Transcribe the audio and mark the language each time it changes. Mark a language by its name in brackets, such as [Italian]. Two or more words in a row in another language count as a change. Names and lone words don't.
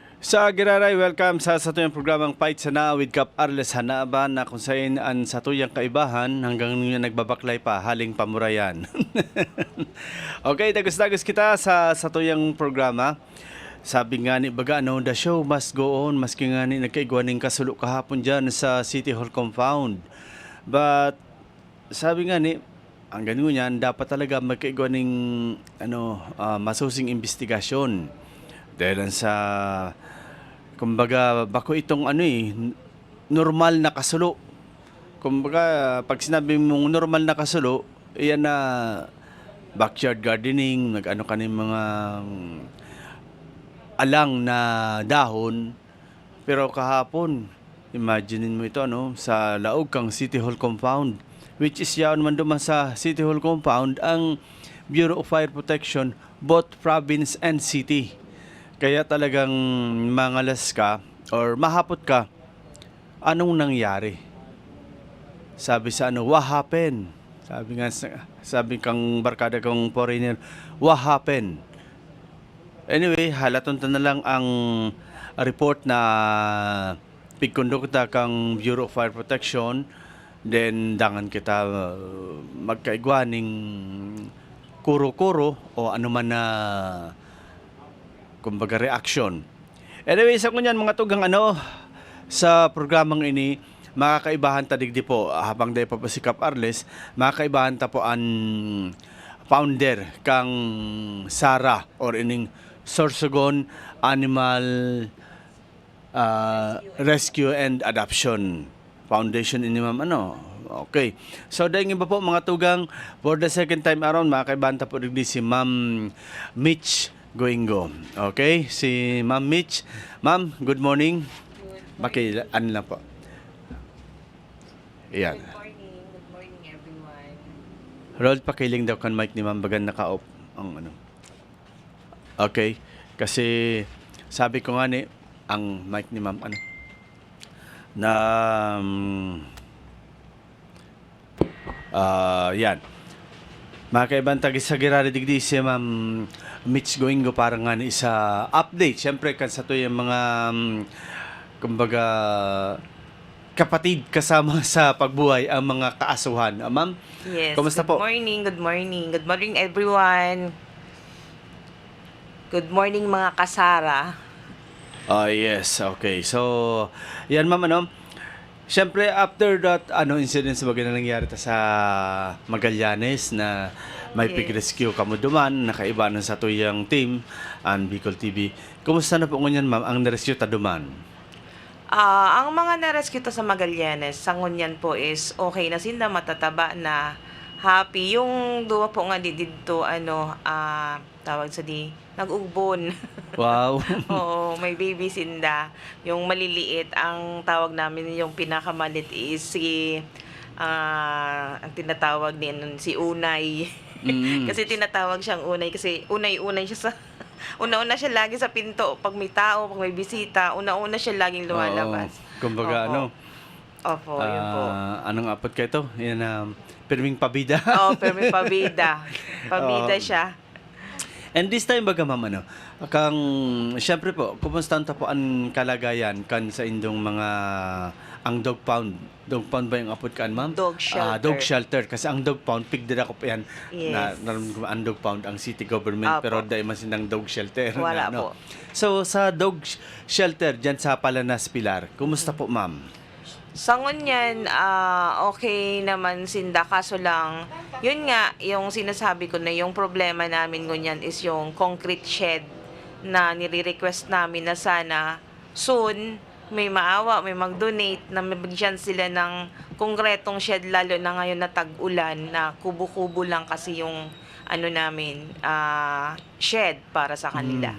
[Bikol] Sa Giraray, welcome sa satuyang programang Fight Sana with Cap Arles Hanaban na kung saan ang satuyang kaibahan hanggang ngayon nagbabaklay pa haling pamurayan. Okay, dagos-dagos kita sa satuyang programa. Sabi nga ni baga no, [English] the show must go on [Bikol] maski nga ni nagkaigwaning kasulo kahapon dyan sa City Hall compound. But sabi nga ni ang ganun yan dapat talaga magkaigwaning masusing investigasyon. Dahil sa kumbaga bako itong normal na kasulo. Kumbaga pag sinabi mong normal na kasulo, iyan na [English] backyard gardening, [Bikol] nag-ano ka ng mga alang na dahon. Pero kahapon, imaginein mo ito sa laog kang City Hall compound, [English] which is [Bikol] yaon man duman sa City Hall compound ang Bureau of Fire Protection, [English] both province and city. [Bikol] Kaya talagang mangalas ka or mahapot ka, anong nangyari? Sabi sa [English] what happened? [Bikol] Sabi kang barkada kong foreigner, [English] what happened? [Bikol] Anyway, halaton na lang ang report na pigkondukta kang Bureau of Fire Protection, then dangan kita magkaigwaning kuro-kuro o anuman na kumbaga reaction. Anyway, sa kunyan mga tugang sa programang ini, makakaibahan ta digdi po habang day pa si Cap Arles, makakaibahan ta po ang founder kang Sara or ining Sorsogon Animal Rescue and Adoption Foundation ini ma'am Okay. So dahil iba po mga tugang, [English] for the second time around, [Bikol] makakaibahan ta po digdi si Ma'am Mitch Goingo. Okay, si Ma'am Mitch. Ma'am, [English] good morning. [Bikol] Ano lang po. Ayan. [English] Good morning everyone. [Bikol] Roll pakiling daw kan mic ni Ma'am bagan naka-off ang Okay, kasi sabi ko nga ni ang mic ni Ma'am na yan. Makaibang tagi sa girari digdi si Ma'am Mitch Goingo para nga ni sa update. Siyempre kan sa to yung mga kumbaga kapatid kasama sa pagbuhay ang mga kaasuhan. Ma'am, Yes. kumusta po? [English] Good morning. Good morning everyone. Good morning [Bikol] mga kasara. Yes, okay. So, yan ma'am siyempre, [English] after that, [Bikol] incident sa bagay na nangyari sa Magallanes na may Yes. pig-rescue kamo duman, nakaiba na sa tuyang team and Bicol TV. Kumusta na po ngunyan, ma'am, ang na-rescue ta duman? Ang mga na-rescue to sa Magallanes, sa ngunyan po is okay na sila, matataba na, happy. Yung duwa po nga dito, tawag sa nag-ugbon. Wow. Oo, may baby sinda. [Filipino] Yung maliliit, ang tawag namin, yung pinakamalit is ang tinatawag si Unay. Kasi tinatawag siyang Unay kasi unay-unay siya sa una-una siya lagi sa pinto pag may tao, pag may bisita, una-una siya laging lumalabas. Kumbaga Opo, yun po. [Bikol] Anong apot ka ito? Yan, pirming pabida. [Filipino] Pero may pabida. Pabida siya. [English] And this time [Bikol] baga ma'am kang syempre po kumusta po ang kalagayan kan sa indong mga ang [English] dog pound [Bikol] ba yung apod kan ma'am? [English] Dog shelter. [Bikol] Dog shelter kasi ang [English] dog pound [Bikol] pigdira ko pa yan. Yes. Ang [English] dog pound [Bikol] ang [English] city government. [Bikol] Apo. Pero dahil man sinang [English] dog shelter [Bikol] Wala po. So sa [English] dog shelter [Bikol] diyan sa Palanas Pilar, kumusta po ma'am? [Filipino] Sa ngunyan, okay naman sinda, kaso lang, yun nga, yung sinasabi ko na yung problema namin ngunyan is yung [English] concrete shed [Filipino] na nire-request namin na sana soon may maawa, may mag-donate na mabigyan sila ng konkretong shed, lalo na ngayon na tag-ulan na kubo-kubo lang kasi yung namin, shed para sa kanila.